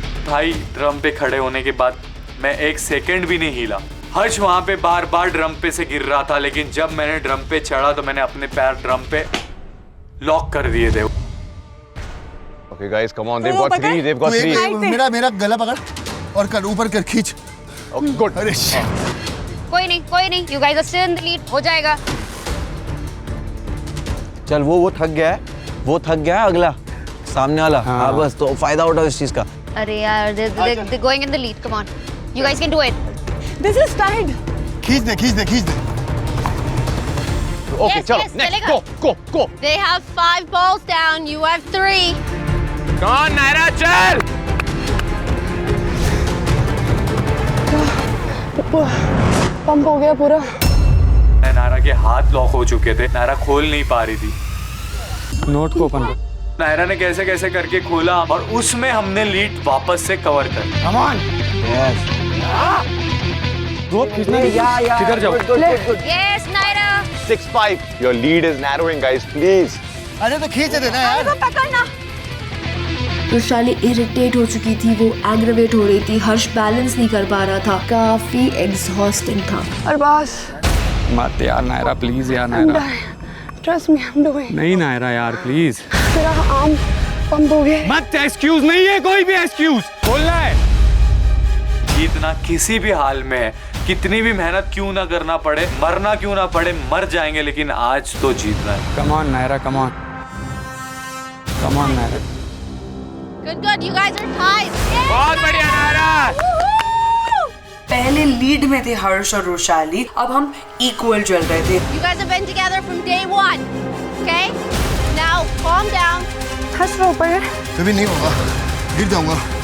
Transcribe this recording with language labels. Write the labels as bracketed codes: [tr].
[hi] भाई ड्रम पे खड़े होने के बाद मैं 1 सेकंड भी नहीं हिला। हर्ष वहाँ पे बार ड्रम पे से गिर रहा था, लेकिन जब मैंने ड्रम पे चढ़ा तो मैंने अपने पैर ड्रम पे लॉक कर दिए थे। [en] Okay guys, come on. They've got 3. [hi] मेरा गला पकड़ और कर ऊपर कर, खींच। [en] Okay, good. [hi] अरे कोई नहीं, [en] you guys are still in the lead, [hi] हो जाएगा। चल वो थक गया है अगला सामने वाला। हाँ बस, तो फायदा उठाओ इस चीज का। अरे यार, [en] they're going in the lead, come on. You guys can do it. This is tied. [hi] खींच दे। [en] Okay, चलो, yes, next, [hi] चलेगा। [en] go. They have 5 balls down, you have 3. Come on Naira, चल। [hi] पंप हो गया पूरा। नायरा के हाथ लॉक हो चुके थे, नायरा खोल नहीं पा रही थी। नोट को ओपन कर। नायरा ने कैसे करके खोला और उसमें हमने लीड वापस से कवर कर। [en] Come on. Yes [hi] रोप खींचना है। किधर जाओ? [en] Yes, Naira. 6-5. Your lead is narrowing, guys. Please. [hi] अरे तो खींच देना यार। पकड़ना। वैशाली इरिटेट हो चुकी थी, वो एग्रेवेट हो रही थी, हर्ष बैलेंस नहीं कर पा रहा था, काफी एग्जॉस्टिंग था। अरबाज मत यार नायरा, प्लीज यार Naira, [en] Trust me, I am doing. [hi] नहीं नायरा यार प्लीज, तेरा आर्म पंप हो गया। मत, एक्सक्यूज नहीं है कोई भी एक्सक्यूज बोलना है। जीतना किसी भी हाल में है, कितनी भी मेहनत क्यों ना करना पड़े, मरना क्यों ना पड़े, मर जाएंगे, लेकिन आज तो जीतना है। [en] Come on Naira, come on, come on Naira. Good, you guys are tied. [hi] बहुत बढ़िया नायरा। पहले लीड में थे हर्ष और रोशाली, अब हम इक्वल चल रहे थे। [en] You guys have been together from day one. Okay? Now calm down. [hi] हर्ष रो ऊपर है। कभी नहीं होगा, गिर जाऊंगा।